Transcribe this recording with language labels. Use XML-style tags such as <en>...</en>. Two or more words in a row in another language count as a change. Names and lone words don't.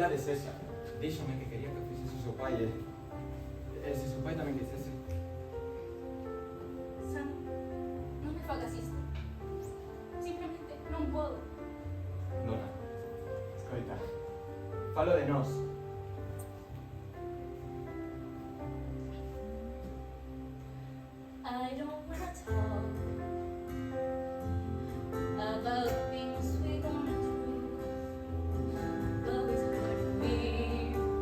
<gl>sexa, díxome que quería que fixese o seu pai e se o seu pai tamén quixese. Sam, non me fagas isto. Simplemente non podo. Dona, escoita, falo de nós.</gl> <en>I don't wanna talk about things we gonna do, but it's hard for me.</en>